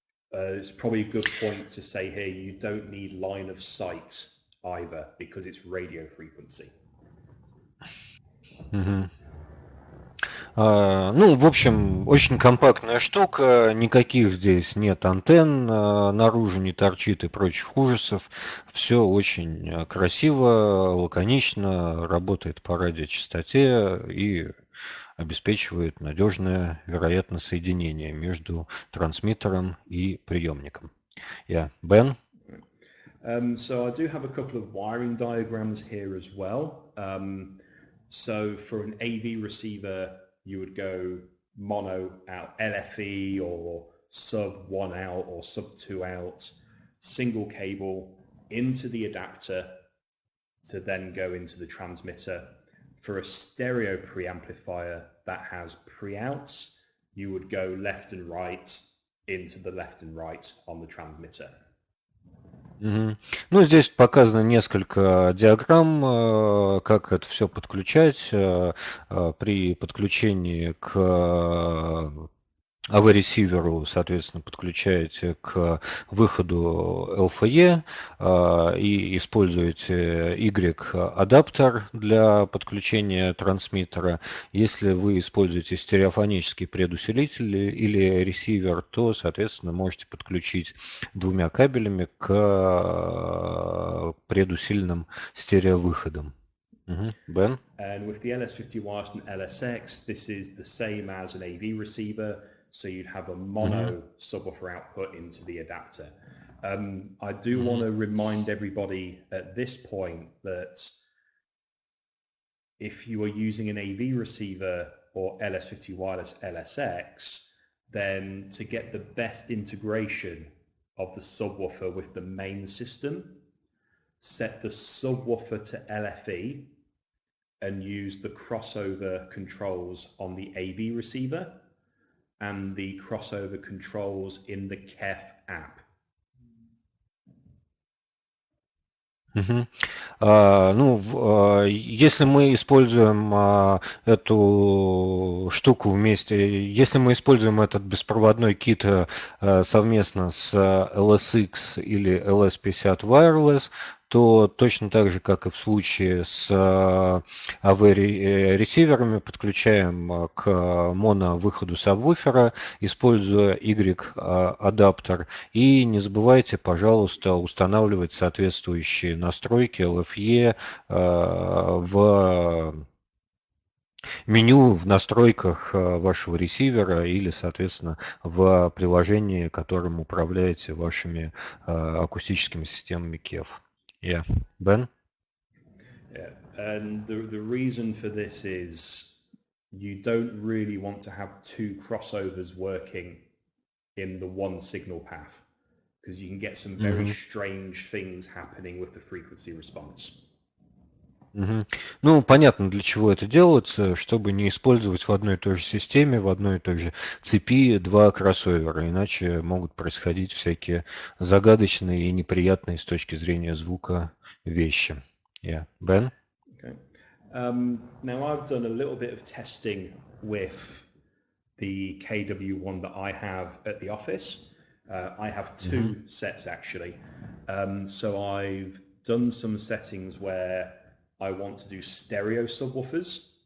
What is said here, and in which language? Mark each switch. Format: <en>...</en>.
<en>It's probably a good point to say here, you don't need line of sight either, because it's radio frequency.</en> <ru>Ну, в общем, очень компактная штука, никаких здесь нет антенн, наружу не торчит и прочих ужасов. Все очень красиво, лаконично, работает по радиочастоте и обеспечивает надежное, вероятно, соединение между трансмиттером и приемником.</ru> <en>Yeah. Ben? So I do have a couple of wiring diagrams here as well. So for an AV receiver, you would go mono out LFE or sub 1 out or sub 2 out, single cable into the adapter to then go into the transmitter. For a stereo preamplifier that has pre-outs, you would go left and right into the left and right on the transmitter.</en> <ru>Ну, здесь показано несколько диаграмм, как это все подключать. При подключении к AV-ресиверу, соответственно, подключаете к выходу LFE и используете Y-адаптер для подключения трансмиттера. Если вы используете стереофонический предусилитель или ресивер, то, соответственно, можете подключить двумя кабелями к предусиленным стереовыходам.</ru> <en>Ben? And with the LS50 wireless and LSX, this is the same as an AV receiver. So you'd have a mono subwoofer output into the adapter. I do want to remind everybody at this point that if you are using an AV receiver or LS50 wireless LSX, then to get the best integration of the subwoofer with the main system, set the subwoofer to LFE, and use the crossover controls on the AV receiver and the crossover controls in the KEF app.</en> <ru>Если мы используем эту штуку вместе, если мы используем этот беспроводной кит совместно с LSX или LS50 Wireless, то точно так же, как и в случае с AV-ресиверами, подключаем к моно-выходу сабвуфера, используя Y-адаптер. И не забывайте, пожалуйста, устанавливать соответствующие настройки LFE в меню в настройках вашего ресивера или, соответственно, в приложении, которым управляете вашими акустическими системами KEF.</ru> <en>Yeah, Ben? Yeah, and the reason for this is you don't really want to have two crossovers working in the one signal path because you can get some very strange things happening with the frequency response.</en> <ru>Понятно, для чего это делается, чтобы не использовать в одной и той же системе, в одной и той же цепи два кроссовера, иначе могут происходить всякие загадочные и неприятные с точки зрения звука вещи.</ru> <en>Yeah. Ben? Okay. Now I've done a little bit of testing with the KW1 that I have at the office. I have two sets actually. So I've done some settings where I want to do stereo subwoofers.</en>